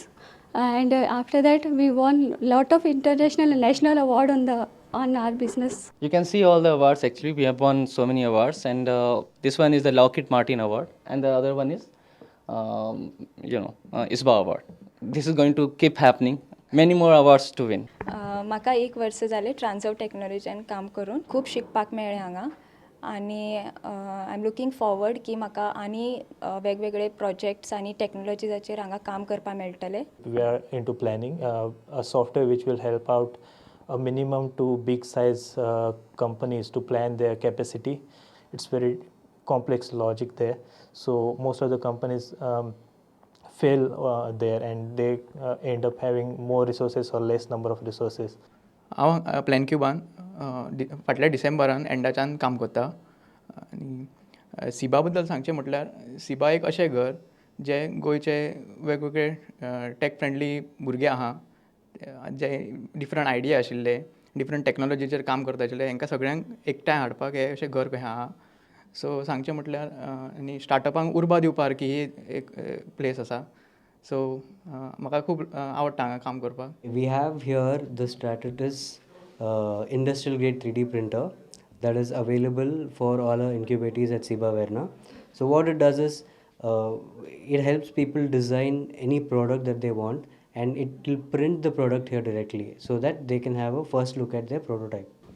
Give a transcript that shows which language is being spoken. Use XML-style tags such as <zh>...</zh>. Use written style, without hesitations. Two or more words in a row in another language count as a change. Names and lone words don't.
<en>And after that, we won lot of international and national award on our business. You can see all the awards. Actually, we have won so many awards, and this one is the Lockheed Martin Award, and the other one is, ISBA Award. This is going to keep happening. Many more awards to win.</en> <kok>म्हाका 1 वर्स जालें ट्रान्सव टेक्नॉलॉजीन काम करून खूब शिकपाक मेळ्ळें हांगा आनी</kok> <en>I am looking forward</en> <kok>की म्हाका आनी वेगवेगळे प्रोजेक्ट्स आनी टेक्नॉलॉजीजाचेर हांगा काम करपाक मेळटलें.</kok> <en>We are into planning a software which will help out a minimum to big size companies to plan their capacity. It's very complex logic there, so most of the companies fail there, and they end up having more resources or less number of resources.</en> <kok>हांव प्लॅनक्युबान फाटल्या डिसेंबरान एंडाच्यान काम करता आनी सिबा बद्दल सांगचें म्हटल्यार सिबा एक अशें घर जे गोंयचे वेगवेगळे</kok> <en>tech friendly</en> <kok>भुरगे आहा जे</kok> <en>different idea</en> <kok>आशिल्ले डिफरंट टॅक्नॉलॉजीचेर काम करता आशिल्ले हांकां सगळ्यांक एकठांय हाडपाक हें अशें घर कशें आहा. सो सांगचें म्हटल्यार आनी स्टार्टअपांक उर्बा दिवपा सारकी ही एक प्लेस आसा. सो म्हाका खूब आवडटा हांगा काम करपाक.</kok> <en>We have here the Stratasys industrial grade 3D printer that is available for all our incubatees at Siba Verna. So what it does is it helps people design any product that they want, and it will print the product here directly so that they can have a first look at their prototype.</en>